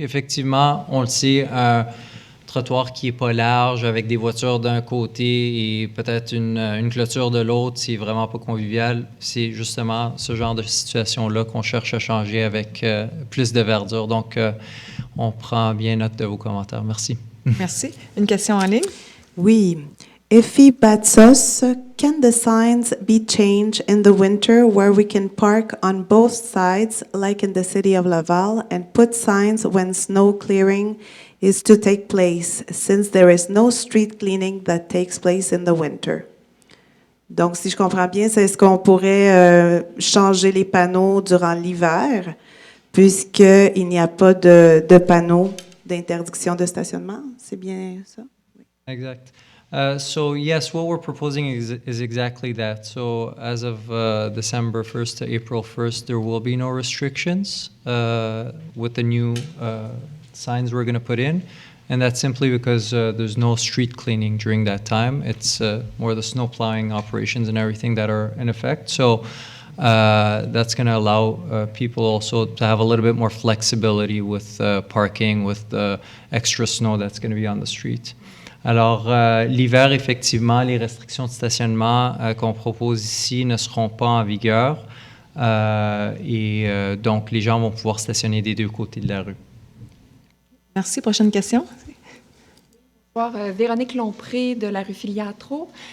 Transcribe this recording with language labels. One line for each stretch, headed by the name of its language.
French: Effectivement, on le sait, un trottoir qui n'est pas large, avec des voitures d'un côté et peut-être une clôture de l'autre, c'est vraiment pas convivial. C'est justement ce genre de situation-là qu'on cherche à changer avec plus de verdure. Donc, on prend bien note de vos commentaires. Merci. Merci. Une question en ligne? Oui.
English: Effie Batsos, can the signs be changed in the winter where we can park on both sides, like in the city of Laval, and put signs when snow clearing is to take place, since there is no street cleaning that takes place in the winter?
French: Donc, si je comprends bien, c'est est-ce qu'on pourrait changer les panneaux durant l'hiver, puisqu'il n'y a pas de panneaux d'interdiction de stationnement? C'est bien ça? Oui. Exact.
English: So yes, what we're proposing is exactly that. So as of December 1st to April 1st, there will be no restrictions with the new signs we're going to put in. And that's simply because there's no street cleaning during that time. It's more the snow plowing operations and everything that are in effect. So That's going to allow people also to have a little bit more flexibility with parking, with the extra snow that's going to be on the street.
French: Alors, l'hiver, effectivement, les restrictions de stationnement qu'on propose ici ne seront pas en vigueur. Donc, les gens vont pouvoir stationner des deux côtés de la rue. Merci. Prochaine question. Bonsoir, Véronique Lompré de la rue Filiatro.